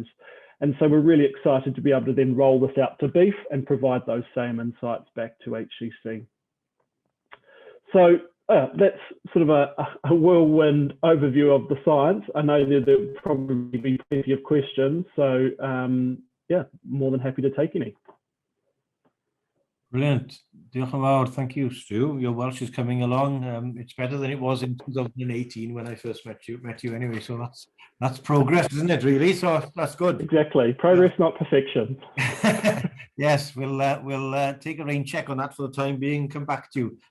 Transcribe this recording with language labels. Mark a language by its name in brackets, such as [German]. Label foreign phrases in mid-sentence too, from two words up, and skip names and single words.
[English] And so we're really excited to be able to then roll this out to beef and provide those same insights back to HCC. So that's sort of a whirlwind overview of the science. I know there'll probably be plenty of questions. So yeah, more than happy to take any. Brilliant. [Welsh] Diolch yn fawr. [English] Thank you, Stew. Your Welsh is coming along. It's better than it was in 2018 when I first met you anyway. So that's progress, isn't it, really? So that's good. Exactly. Progress, not perfection. Yes, we'll take a rain check on that for the time being, come back to you.